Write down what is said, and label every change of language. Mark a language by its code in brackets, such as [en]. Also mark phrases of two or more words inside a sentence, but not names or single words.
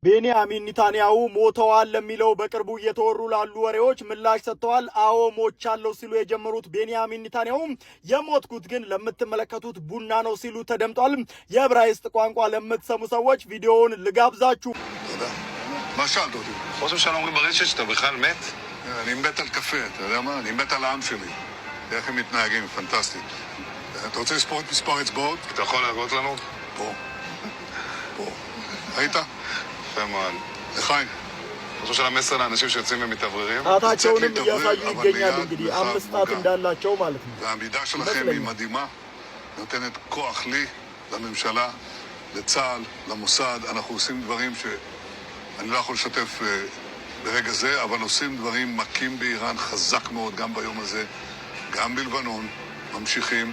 [am] ቤንያሚን ኔታንያሁ ሞተዋል ለሚለው በቅርቡ እየተወሩ ላሉ ወሬዎች ምላሽ ሰጥተዋል። አዎ ሞቻለሁ ሲሉ የጀመሩት ቤንያሚን ኔታንያሁ የሞትኩት ግን ለምትመለከቱት ቡና ነው ሲሉ ተደምጧል። የዕብራይስጥ ቋንቋ ለምትሰሙ ሰዎች ቪዲዮውን ልጋብዛችሁ። [he] מה שאלת אותי? ראש הממשלה אומרים ברשת שאתה בכלל מת? אני מת על קפה, אתה יודע מה? אני מת על העם שלי. איך הם מתנהגים, פנטסטי. אתה רוצה לספור את מספר אצבעות? אתה יכול להראות לנו? פה. פה. ראית? יפה מאוד. לחיים. ראש הממשלה מסר לאנשים שיוצאים ומתאווררים? [am] ጣታቸውንም እያሳዩ ይገኛሉ። እንግዲህ 5 ጣት እንዳላቸው ማለት ነው። [he] והעמידה שלכם היא מדהימה, נותנת כוח לי, לממשלה, לצה"ל, למוסד. אנחנו עושים דברים שאני לא יכול לשתף ברגע זה, אבל עושים דברים מכים באיראן חזק מאוד גם ביום הזה, גם בלבנון, ממשיכים.